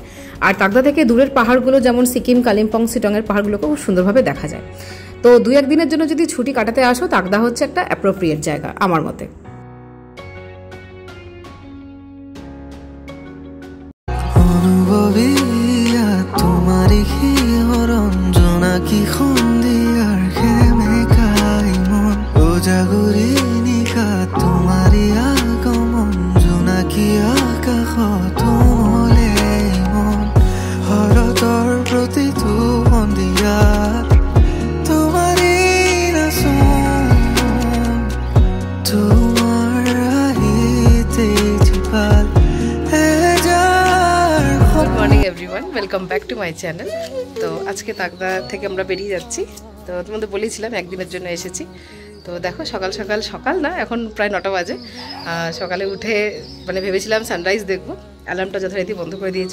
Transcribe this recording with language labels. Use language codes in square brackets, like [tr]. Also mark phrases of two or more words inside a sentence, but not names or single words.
[bn] আর তাকদা থেকে দূরের পাহাড়গুলো যেমন সিকিম, কালিম্পং, শিটংয়ের পাহাড়গুলোকেও খুব সুন্দরভাবে দেখা যায়। তো 2-1 দিনের জন্য যদি ছুটি কাটাতে আসো, তাকদা হচ্ছে একটা অ্যাপ্রোপ্রিয়েট জায়গা আমার মতে। [as] তোমারি শিহৰণ জোনাকী সন্ধিয়াৰ সেমেকাই মন উজাগৰি নিশা তোমাৰি আগমন জোনাকী আকাশত মলে মন শৰতৰ প্ৰতিটো সন্ধিয়াত তোমাৰি নাচোন তোমাৰ আহিতে জীপাল [en] Welcome back to my channel. [bn] তো আজকে তাকদা থেকে আমরা বেরিয়ে যাচ্ছি। তো তোমাদের বলেছিলাম একদিনের জন্য এসেছি। তো দেখো সকাল না, এখন প্রায় 9টা বাজে। সকালে উঠে মানে ভেবেছিলাম সানরাইজ দেখবো, অ্যালার্মটা যথারীতি বন্ধ করে দিয়েছি।